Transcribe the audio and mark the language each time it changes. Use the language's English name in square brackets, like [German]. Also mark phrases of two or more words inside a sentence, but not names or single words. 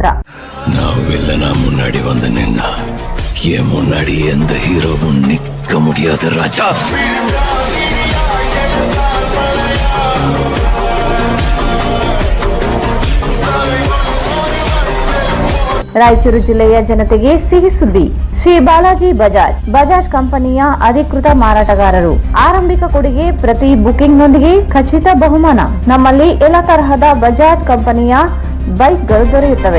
[Tamil] நாவெல்லாம் நான் முன்னாடி வந்து நின்னா என் முன்னாடி எந்த ஹீரோவும் நிக்க முடியாத ராஜா. [Kannada] ರಾಯಚೂರು ಜಿಲ್ಲೆಯ ಜನತೆಗೆ ಸಿಹಿ ಸುದ್ದಿ. ಶ್ರೀ ಬಾಲಾಜಿ ಬಜಾಜ್ ಕಂಪನಿಯ ಅಧಿಕೃತ ಮಾರಾಟಗಾರರು. ಆರಂಭಿಕ ಕೊಡುಗೆ, ಪ್ರತಿ ಬುಕಿಂಗ್ನೊಂದಿಗೆ ಖಚಿತ ಬಹುಮಾನ. ನಮ್ಮಲ್ಲಿ ಎಲ್ಲ ತರಹದ ಬಜಾಜ್ ಕಂಪನಿಯ ಬೈಕ್ಗಳು ದೊರೆಯುತ್ತವೆ.